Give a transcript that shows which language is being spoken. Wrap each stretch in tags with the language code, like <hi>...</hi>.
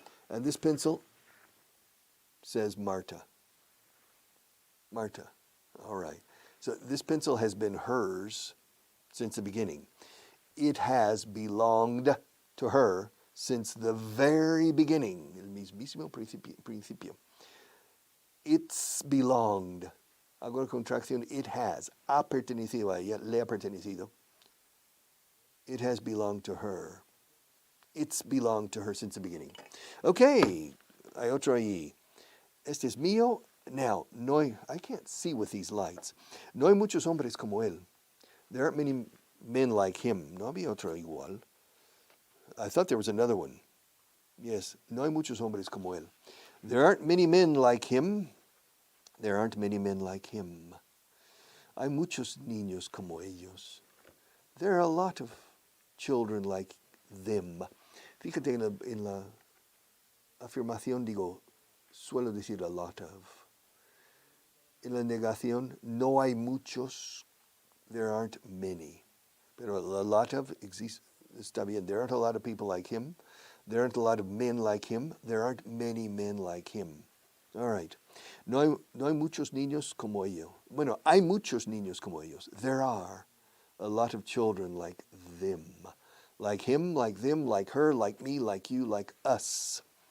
<en>And this pencil says Marta. Marta. All right. So this pencil has been hers since the beginning. It has belonged to her since the very beginning.</en> <es>El mismísimo principio.</es> <en>It's belonged.</en> <es>Hago la contracción.</es> <en>It has.</en> <es>Ha pertenecido a ella. Le ha pertenecido.</es> <en>It has belonged to her. It's belonged to her since the beginning. Okay.</en> <es>Hay otro ahí. Este es mío.</es> <en>Now, I can't see with these lights.</en> <es>No hay muchos hombres como él.</es> <en>There aren't many men like him.</en> <es>No había otro igual.</es> <en>I thought there was another one.</en> <es>Yes, no hay muchos hombres como él.</es> <en>There aren't many men like him. There aren't many men like him.</en> <es>Hay muchos niños como ellos.</es> <en>There are a lot of children like them.</en> <es>Fíjate en la afirmación digo, suelo decir a lot of. En la negación, no hay muchos,</es> <en>there aren't many.</en> <es>Pero a lot of existe, está bien.</es> <en>There aren't a lot of people like him. There aren't a lot of men like him. There aren't many men like him. All right.</en> <es>No hay muchos niños como ellos. Bueno, hay muchos niños como ellos.</es> <en>There are a lot of children like them. Like him, like them, like her, like me, like you, like us.</en>